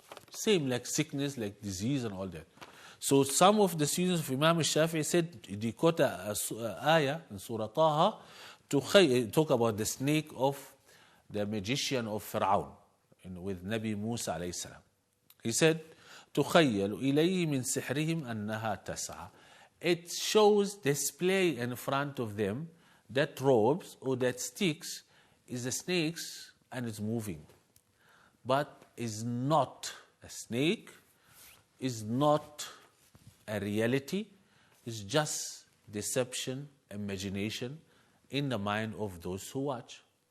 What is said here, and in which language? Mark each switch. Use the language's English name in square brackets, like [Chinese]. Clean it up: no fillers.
[English] Same like sickness, like disease and all that. So some of the students of Imam al-Shafi'i said, they quote a ayah in Surah Taha to talk about the snake of the magician of Fir'aun with Nabi Musa alayhi salam. [Arabic] He said, تُخَيَّلُ إِلَيْهِ مِنْ سِحْرِهِمْ أَنَّهَا تَسْعَى. [English] It shows, display in front of them that ropes or that sticks is a snake and it's moving. But is not a snake, is not a reality, it's just deception, imagination in the mind of those who watch.